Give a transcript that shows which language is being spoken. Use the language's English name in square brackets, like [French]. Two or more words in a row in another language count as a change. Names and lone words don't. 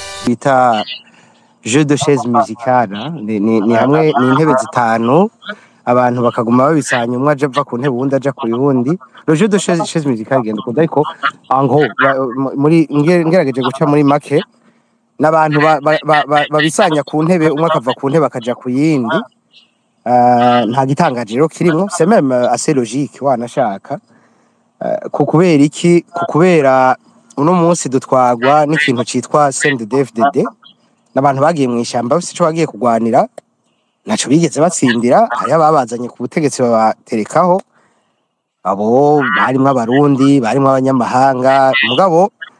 [Rundi] twita [French] jeu de chaise musicale [Rundi] ni hamwe ni intebe zitanu abantu bakaguma babisanya umwe aje ava ku ntebe uwundi aja ku yundi [French] le jeu de chaise musicale [Rundi] genda kuda ariko ango muri ngerageje guca muri make n'abantu babisanya ku ntebe umwe akava ku ntebe akaja ku yindi nta gitangaje rero kirimo [French] c'est même assez logique [Rundi] wanashaka kubera iki kubera uno munsi dutwagwa n'ikintu citwa CNDD-FDD n'abantu bagiye mu ishamba bafite ico bagiye kugwanira naco bigeze batsindira hari ababazanye ku butegetsi babaterekaho abo barimo abarundi barimo abanyamahanga mugabo